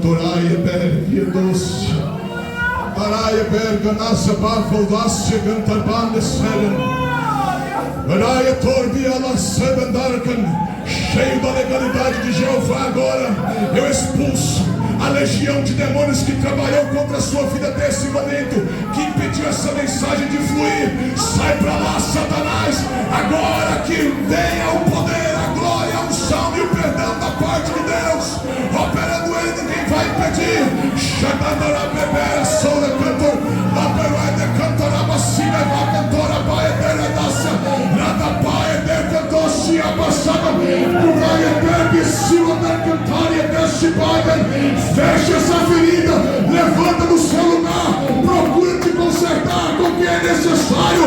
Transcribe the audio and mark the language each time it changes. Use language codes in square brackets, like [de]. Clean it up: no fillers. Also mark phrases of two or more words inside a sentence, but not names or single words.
[pt] Araia bergia doce. Araia berga nasa barfoldasse gantarban selen. Araia torbia la sebendarkan. Cheio da legalidade de Jeová agora, eu expulso a legião de demônios que trabalhou contra a sua vida desse momento, que impediu essa mensagem de fluir. Sai pra lá, Satanás, agora que venha o poder, a glória, a unção e o perdão da parte de Deus, operando ele, ninguém vai impedir. Xadandara bebera, soura cantor, la peruede cantora, bacina, va cantora, baia deredaça, nada baia de cantor, se abaçada, curaia bebe, sila da cantaria, desse baia. Fecha essa ferida, levanta do seu lugar, procura te consertar com o que é necessário.